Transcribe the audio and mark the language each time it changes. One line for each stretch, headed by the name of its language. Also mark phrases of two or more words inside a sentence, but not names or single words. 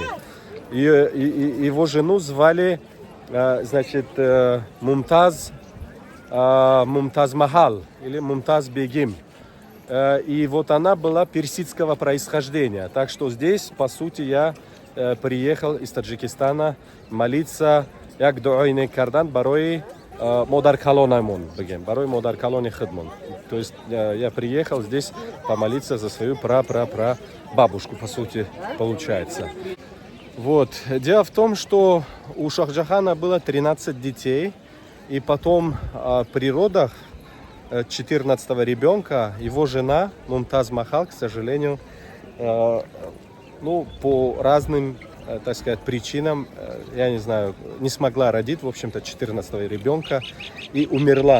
Russian: И его жену звали, значит, Мумтаз Махал или Мумтаз Бегим. И вот она была персидского происхождения. Так что здесь, по сути, я приехал из Таджикистана молиться
Tajik: як дуайне кардан барой модар калонаймон бегем, барой модар калоне хидмон.
Russian: То есть я приехал здесь помолиться за свою бабушку, по сути, получается. Вот. Дело в том, что у Шах-Джахана было 13 детей, и потом при родах 14-го ребенка его жена Мумтаз Махал, к сожалению, ну, по разным, так сказать, причинам, я не знаю, не смогла родить, в общем-то, 14-го ребенка и умерла.